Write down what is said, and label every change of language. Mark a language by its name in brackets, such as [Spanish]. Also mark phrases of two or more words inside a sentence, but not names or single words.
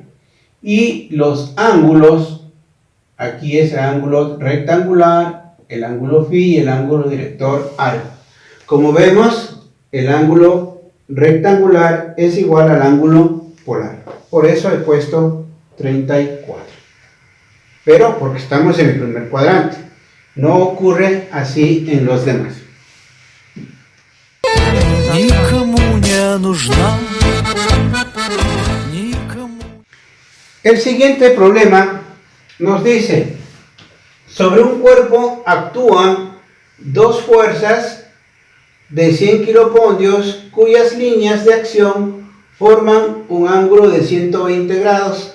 [Spanish] Y los ángulos, aquí es el ángulo rectangular, el ángulo phi y el ángulo director alfa. Como vemos, el ángulo rectangular es igual al ángulo polar. Por eso he puesto 34. Pero porque estamos en el primer cuadrante. No ocurre así en los demás. [Russian] Никому не нужна. [Spanish] El siguiente problema nos dice: sobre un cuerpo actúan dos fuerzas de 100 kiloponios cuyas líneas de acción forman un ángulo de 120 grados.